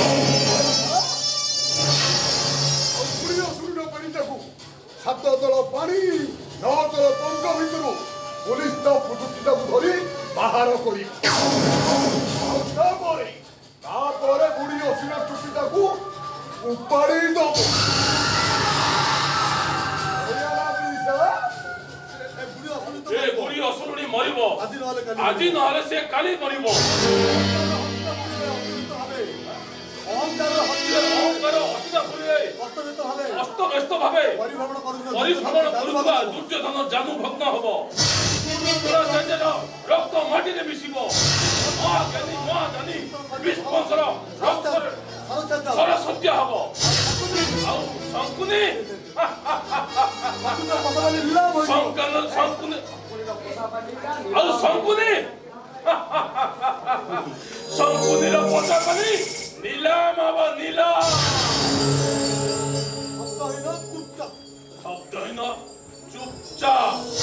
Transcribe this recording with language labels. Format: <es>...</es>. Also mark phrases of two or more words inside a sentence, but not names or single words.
<or>ବୁଢ଼ୀର ସୁରୀର ପେଡ଼ିଟାକୁ 7 ତଳ ପାଣି 9 ତଳ ପଙ୍କ ଭିତରୁ ପୋଲିସ ତା ଫୁଟୁଟିଟାକୁ ଧରି ବାହାର କରିବ ଆଉ ତାପରେ ବୁଢ଼ୀ ଅସୁର ଚୁଟିଟାକୁ ଉପାଡ଼ି ଦବ ବୁଢ଼ୀ ଅସୁରୁଣୀ ମରିବ ଆଜି ନହେଲେ ସେ କାଲି ମରିବ ଅହଙ୍କାର ହତ୍ୟା ଅସ୍ତବ୍ୟସ୍ତ ଭାବେ ପରିଭ୍ରମଣ କରୁଥିବା ଦୁର୍ଯ୍ୟୋଧନ ଜାନୁ ଭଗ୍ନ ହବ ରକ୍ତ ମାଟିରେ ମିଶିବ ମହାଜ୍ଞାନୀ ବିଶ୍ୱଙ୍କର ରକ୍ତରେ ସରସତ୍ୟ ହବ ଆଉ ଶଙ୍କୁନି ଆଉ ଶଙ୍କୁନିର ପଚା ପାନି ନିଲାମ ହବ ନିଲାମ ଶବ୍ଦହୀନ ଚୁପଚାପ</or>